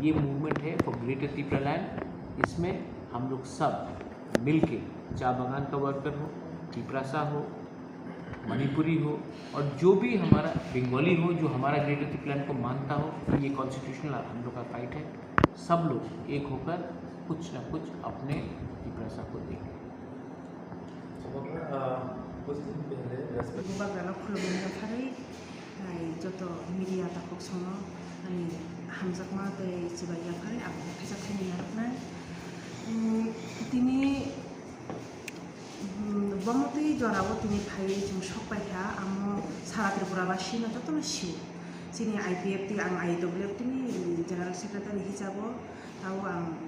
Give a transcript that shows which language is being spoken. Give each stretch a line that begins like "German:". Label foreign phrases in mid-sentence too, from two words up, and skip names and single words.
Hindi: ये मूवमेंट है फॉर ग्रेटर तिपरा लैंड। इसमें हम लोग सब मिल के, चाय बागान का वर्कर हो, तिपरासा हो, मणिपुरी हो, और जो भी हमारा बंगाली हो जो हमारा ग्रेटर तिपरा लैंड को मानता हो, ये कॉन्स्टिट्यूशनल हम लोग का फाइट है। सब लोग एक होकर कुछ ना कुछ अपने तिपरासा को देंगे।
Kok Borok: bubagrano khulumna pharai joto media tapok sono ani hamjakma tei chibaiya pharai abo phajak khani narokna tini bamotui jorabo tini phai jung sokpaikha amo sara tripurabasi no jotono siu chini IPFT ang IWFT ni
English: general secretary
Kok Borok: hisabo tau ang